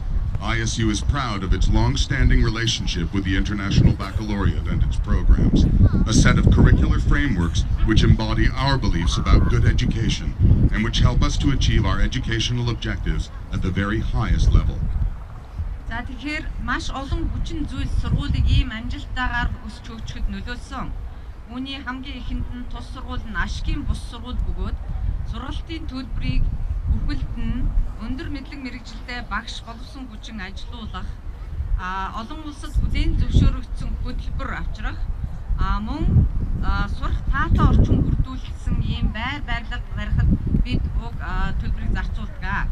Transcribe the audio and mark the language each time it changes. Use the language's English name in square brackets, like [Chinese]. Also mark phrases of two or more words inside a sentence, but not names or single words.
[English] ISU is proud of its long-standing relationship with the International Baccalaureate and its programs, a set of curricular frameworks which embody our beliefs about good education and which help us to achieve our educational objectives at the very highest level. [Mongolian] За тэгэхээр маш олон хүчин зүйл сургуулийг ийм амжилттайгаар өсч хөгжөхөд нөлөөлсөн. Үүний хамгийн ихэнд нь тус сургууль нь ашигын бус сургууль бөгөөд сургалтын төлбөрийг бүхэлд нь өндөр мэдлэг мэрэгжилтэй багш боловсон хүчин ажилуулах, олон улсад бүлээн зөвшөөрөгдсөн хөтөлбөр авчрах, мөн сурах таатай орчин бүрдүүлсэн ийм байр барилга барихад бид уг төлбөрийг зарцуулдаг.